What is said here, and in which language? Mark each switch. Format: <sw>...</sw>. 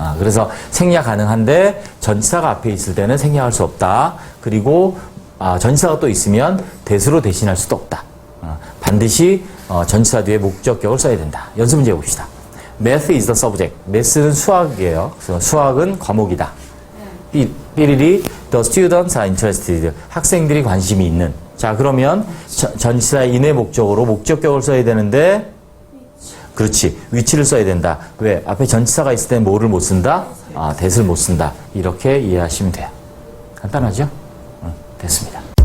<ko>그래서 생략 가능한데 전치사가 앞에 있을 때는 생략할 수 없다. 그리고 전치사가 또 있으면 that으로 대신할 수도 없다. 반드시 전치사 뒤에 목적격을 써야 된다. 연습 문제 봅시다.</ko> <en>Math is the subject.</en> <ko>Math는 수학이에요. 그래서 수학은 과목이다.</ko> <en>삐리리 The students are interested.</en> <ko>학생들이 관심이 있는. 자, 그러면 전치사 인의 목적으로 목적격을 써야 되는데 그렇지. 위치를 써야 된다. 왜? 앞에 전치사가 있을 땐 뭐를 못 쓴다? that을 못 쓴다. 이렇게 이해하시면 돼요. 간단하죠? 됐습니다.</ko>